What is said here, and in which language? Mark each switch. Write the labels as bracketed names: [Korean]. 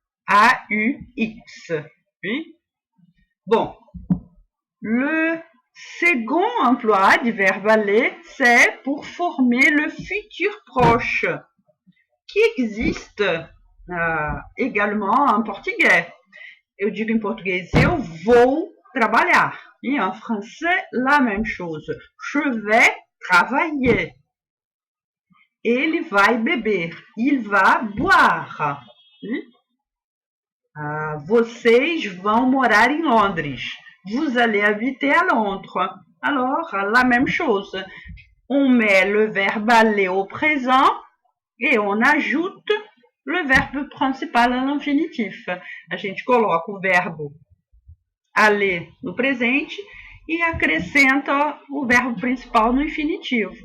[French] A-U-X. Oui? Bon. Le second emploi du verbe aller, c'est pour former le futur proche, qui existe également en portugais. [Portuguese] Eu digo em português, eu vou trabalhar. [French] E en français, la même chose. Je vais travailler. [Portuguese] Ele vai beber. [French] Il va boire. [Portuguese] Vocês vão morar em Londres. [French] Vous allez habiter à Londres. Alors, la même chose. On met le verbe aller au présent et on ajoute le verbe principal à l'infinitif. [Portuguese] A gente coloca o verbo aller no presente e acrescenta o verbo principal no infinitivo.